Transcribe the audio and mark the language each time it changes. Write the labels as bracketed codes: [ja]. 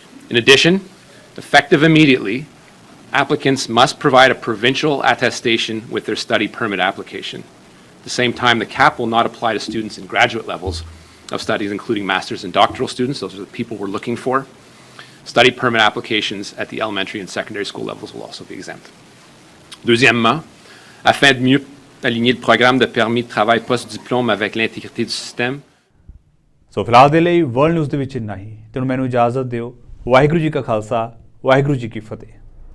[en] In addition, effective immediately, applicants must provide a provincial attestation with their study permit application. At the same time, the cap will not apply to students in graduate levels of studies, including master's and doctoral students. Those are the people we're looking for. Study permit applications at the elementary and secondary school levels will also be exempt. [fr] Deuxièmement, afin de mieux aligner le programme de permis de travail post-diplôme avec l'intégrité du système, [pa] ਸੋ ਫਿਲਹਾਲ ਦੇ ਲਈ world news ਦੇ ਵਿੱਚ ਇੰਨਾ ਹੀ। ਤੈਨੂੰ ਮੈਨੂੰ ਇਜਾਜ਼ਤ ਦਿਓ। ਵਾਹਿਗੁਰੂ ਜੀ ਕਾ ਖਾਲਸਾ, ਵਾਹਿਗੁਰੂ ਜੀ ਕੀ ਫਤਿਹ।